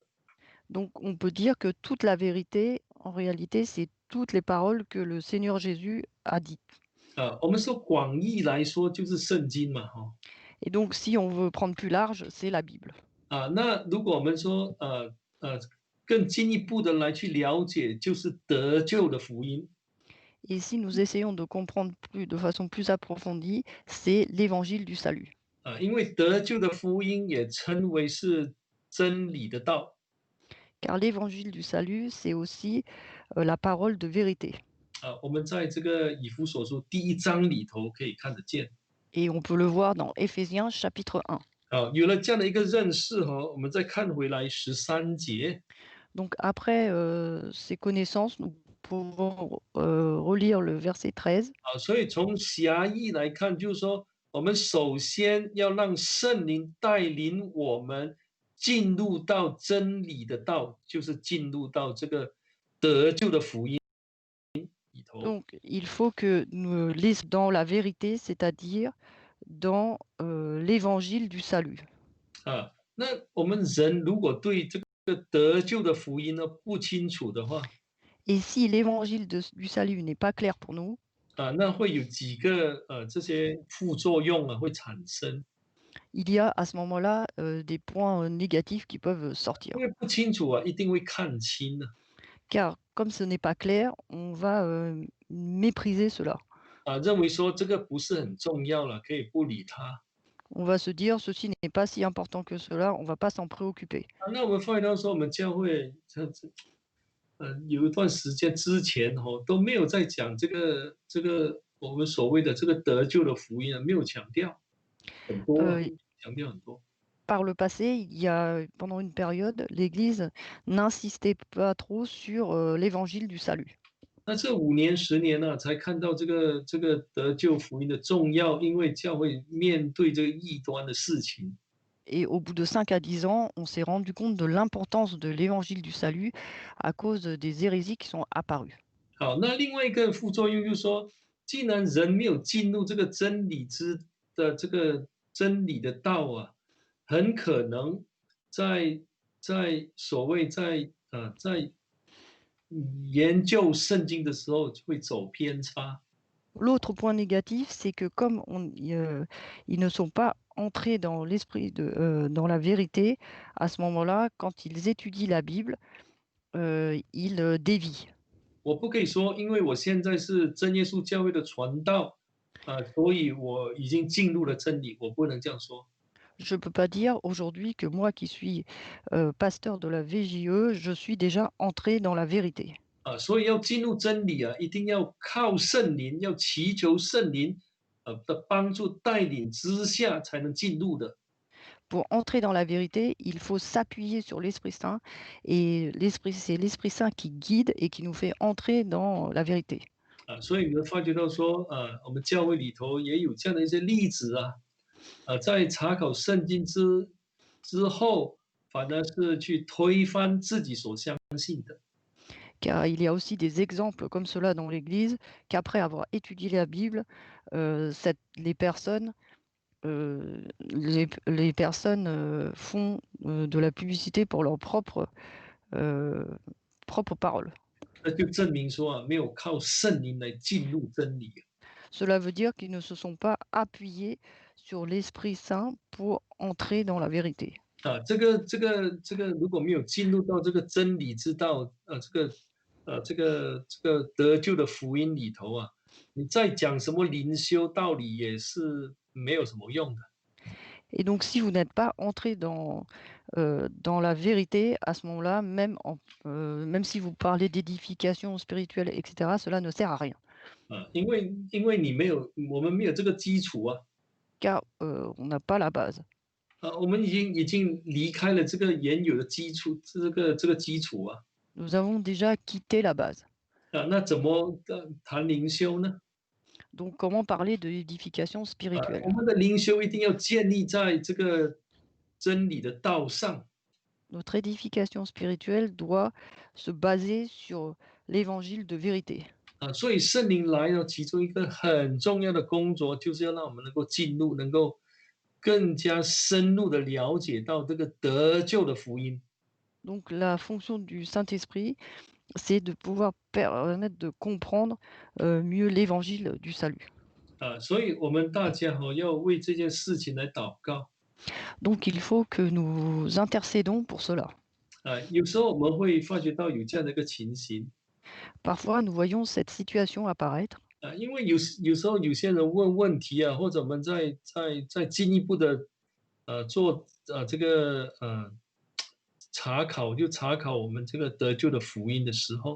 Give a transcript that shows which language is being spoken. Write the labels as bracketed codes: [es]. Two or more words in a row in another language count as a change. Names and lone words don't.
[fr] Donc on peut dire que toute la vérité, en réalité, c'est toutes les paroles que le Seigneur Jésus a dites. [zh] 我们说广义来说就是圣经嘛， [fr] Et donc si on veut prendre plus large, c'est la Bible. [zh] 那如果我们说更进一步的来去了解，就是得救的福音。 [fr] Et si nous essayons de comprendre plus, de façon plus approfondie, c'est l'évangile du salut. [zh] 因为得救的福音也称为是真理的道。 [fr] Car l'évangile du salut, c'est aussi la parole de vérité. [zh] 我们在这个以弗所书第1章里头可以看得见。 [fr] Et on peut le voir dans Éphésiens chapitre 1. [zh] 有了这样的一个认识我们再看回来13节。 [fr] Donc après ces connaissances, nous pouvons relire le verset 13. [zh] 所以从狭义来看，就是说我们首先要让圣灵带领我们进入到真理的道，就是进入到这个得救的福音里头。 [fr] Donc il faut que nous lisons dans la vérité, c'est-à-dire dans l'évangile du salut. [zh] 那我们人如果对这个得救的福音不清楚的话， [fr] Et si l'évangile du salut n'est pas clair pour nous, [zh] 那会有几个这些副作用会产生。 [fr] il y a à ce moment-là des points négatifs qui peuvent [zh] 因 [fr] sortir. [zh] 为不清楚一定会看清。 [fr] Car comme ce n'est pas clair, on va mépriser cela. [zh] 认为说这个不是很重要了，可以不理它。 [fr] On va se dire ceci n'est pas si important que cela, on ne va pas s'en préoccuper. [zh] 那我们发现到说，我们教会有一段时间之前都没有在讲这个我们所谓的这个得救的福音没有强调很多，强调很多。 [fr] Par le passé, il y a pendant une période, l'Église n'insistait pas trop sur l'évangile du salut. [zh] 那这5年10年才看到这个得救福音的重要，因为教会面对这个异端的事情。 [fr] Et au bout de 5 à 10 ans, on s'est rendu compte de l'importance de l'évangile du salut à cause des hérésies qui sont apparues. [zh] 好，那另外一个副作用就是说，既然人没有进入这个真理的这个真理的道很可能在所谓在研究圣经的时候会走偏差。 [fr] L'autre point négatif, c'est que comme ils ne sont pas entrés dans l'esprit dans la vérité, à ce moment-là, quand ils étudient la Bible, ils dévient. [zh] 我不可以说，因为我现在是真耶稣教会的传道，所以我已经进入了真理，我不能这样说。 [fr] Je ne peux pas dire aujourd'hui que moi qui suis pasteur de la VJE, je suis déjà entré dans la vérité. [zh] 所以要进入真理啊，一定要靠圣灵，要祈求圣灵的帮助带领之下才能进入的。 [fr] Pour entrer dans la vérité, il faut s'appuyer sur l'Esprit Saint et c'est l'Esprit Saint qui guide et qui nous fait entrer dans la vérité. [zh] 所以你会发觉到说，我们教会里头也有这样的一些例子啊，在查考圣经之后，反而是去推翻自己所相信的。 [fr] Car il y a aussi des exemples comme cela dans l'Église, qu'après avoir étudié la Bible, les personnes, les personnes font de la publicité pour leurs euh, propres paroles. [zh] 那就证明说没有靠圣灵来进入真理。 [fr] Cela veut dire qu'ils ne se sont pas appuyés sur l'Esprit Saint pour entrer dans la vérité. [zh] 这个，如果没有进入到这个真理之道，这个得救的福音里头啊，你再讲什么灵修道理也是没有什么用的。 [fr] Et donc, si vous n'êtes pas entré dans la vérité, à ce moment-là, même si vous parlez d'édification spirituelle, etc., cela ne sert à rien. [zh] 因为我们没有这个基础啊。 [fr] Car on n'a pas la base. [zh] 我们已经离开了这个原有的基础，这个基础啊。 [fr] Nous avons déjà quitté la base. [zh] 那怎么谈灵修呢？ [fr] Donc, comment parler de l'édification [zh] 我 [fr] spirituelle? [zh] 们的灵修一定要建立在这个真理的道上。 [fr] Notre édification spirituelle doit se baser sur l'évangile de vérité. [zh] 所以圣灵来了，其中一个很重要的工作，就是要让我们能够进入，能够更加深入的了解到这个得救的福音。 [fr] Donc, la fonction du Saint-Esprit, c'est de pouvoir permettre de comprendre mieux l'évangile du salut. [zh] 所以我们大家要为这件事情来祷告。 [fr] Donc, il faut que nous intercédons pour cela. [zh] 有时候我们会发觉到有这样的一个情形。 [fr] Parfois, nous voyons cette situation apparaître [zh] 因为有时候有些人问问题啊，或者我们再进一步的做这个查考，就查考我们这个得救的福音的时候，